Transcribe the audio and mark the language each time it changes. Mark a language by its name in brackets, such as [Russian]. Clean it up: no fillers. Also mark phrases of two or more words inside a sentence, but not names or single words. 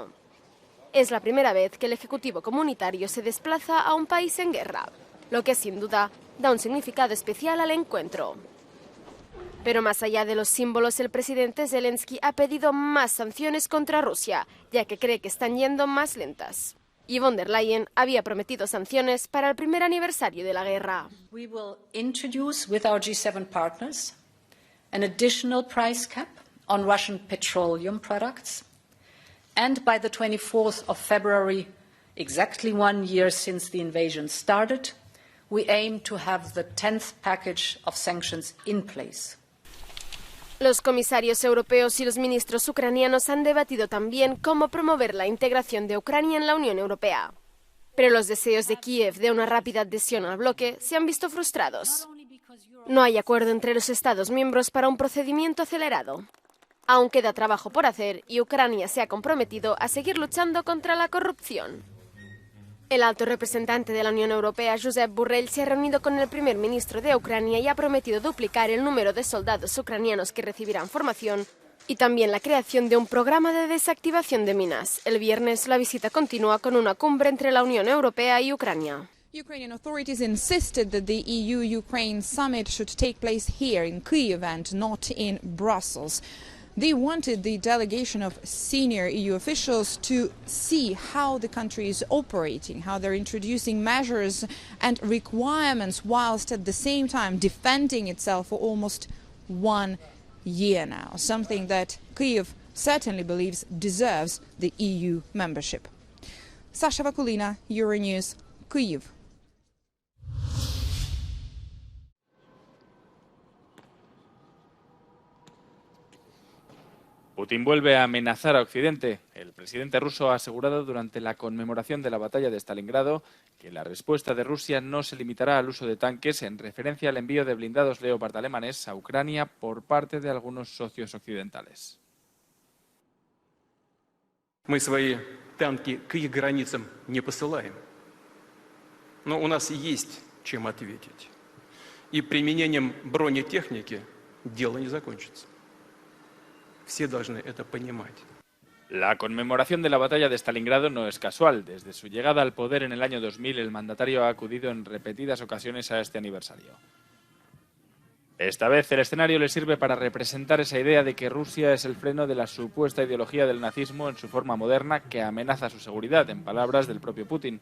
[Spanish] Es la primera vez que el Ejecutivo Comunitario se desplaza a un país en guerra, lo que sin duda da un significado especial al encuentro. Pero más allá de los símbolos, el presidente Zelensky ha pedido más sanciones contra Rusia, ya que cree que están yendo más lentas. Y von der Leyen había prometido sanciones para el primer aniversario de la guerra. [English] We will introduce with our G7 partners an additional price cap on Russian petroleum products. And by the 24th of February, exactly 1 year since the invasion started, we aim to have the 10th package of sanctions in place. [Spanish] Los comisarios europeos y los ministros ucranianos han debatido también cómo promover la integración de Ucrania en la Unión Europea. Pero los deseos de Kiev de una rápida adhesión al bloque se han visto frustrados. No hay acuerdo entre los Estados miembros para un procedimiento acelerado. Aún queda trabajo por hacer y Ucrania se ha comprometido a seguir luchando contra la corrupción. El alto representante de la Unión Europea, Josep Borrell, se ha reunido con el primer ministro de Ucrania y ha prometido duplicar el número de soldados ucranianos que recibirán formación y también la creación de un programa de desactivación de minas. El viernes la visita continúa con una cumbre entre la Unión Europea y Ucrania. [English] Ukrainian authorities insisted that the EU-Ukraine summit should take place here in Kyiv and not in Brussels. They wanted the delegation of senior EU officials to see how the country is operating, how they're introducing measures and requirements whilst at the same time defending itself for almost 1 year now, something that Kyiv certainly believes deserves the EU membership. Sasha Vakulina, Euronews, Kyiv. [Spanish] Putin vuelve a amenazar a Occidente. El presidente ruso ha asegurado durante la conmemoración de la batalla de Stalingrado que la respuesta de Rusia no se limitará al uso de tanques en referencia al envío de blindados Leopard alemanes a Ucrania por parte de algunos socios occidentales. [Russian] Мы свои танки к их границам не посылаем. Но у нас есть чем ответить. И применением бронетехники дело не закончится. Все должны это понимать. [Spanish] La conmemoración de la batalla de Stalingrado no es casual. Desde su llegada al poder en el año 2000, el mandatario ha acudido en repetidas ocasiones a este aniversario. Esta vez el escenario le sirve para representar esa idea de que Rusia es el freno de la supuesta ideología del nazismo en su forma moderna que amenaza su seguridad, en palabras del propio Putin.